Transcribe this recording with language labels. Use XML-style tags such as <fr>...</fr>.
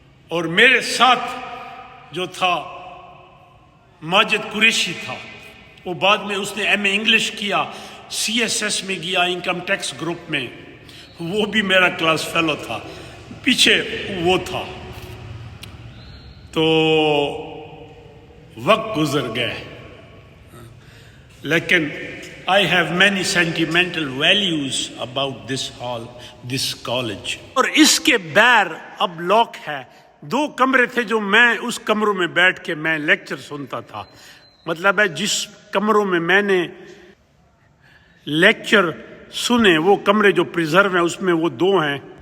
<ur>اور میرے ساتھ جو تھا ماجد قریشی تھا, وہ بعد میں اس نے ایم اے انگلش کیا, سی ایس ایس میں گیا انکم ٹیکس گروپ میں, وہ بھی میرا کلاس فیلو تھا, پیچھے وہ تھا. تو وقت گزر گئے لیکن</ur> <en>I have many sentimental values about this hall, this college.</en> <ur>اور اس کے بیر اب لاک ہے. 2 کمرے تھے جو میں اس کمروں میں بیٹھ کے میں لیکچر سنتا تھا. مطلب ہے جس کمروں میں میں نے لیکچر سنے وہ کمرے جو پریزرو ہیں اس میں وہ 2 ہیں.</ur>